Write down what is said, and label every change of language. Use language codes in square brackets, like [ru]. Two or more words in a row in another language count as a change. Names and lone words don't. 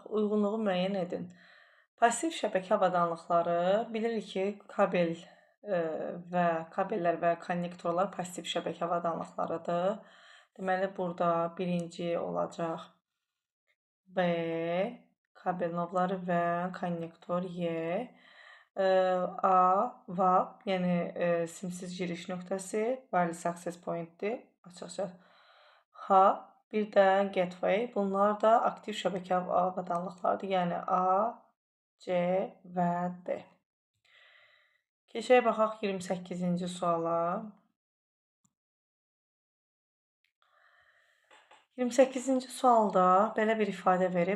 [az] Uyğunluğu müəyyən edin. Pasiv şəbəkə avadanlıqları bilirik ki, kabellər və konnektorlar pasiv şəbəkə avadanlıqlarıdır. Deməli, burada birinci olacaq B, kabel novları və konnektor Y. A, VAP, yəni simsiz giriş nöqtəsi, [en] wireless access point- [az] dir, açıqca. H, bir də gateway. Bunlar da aktiv şəbəkə avadanlıqlardır. Yəni A, C və D. Keçək baxaq 28-ci suala. 28-ci sualda belə bir ifadə verib.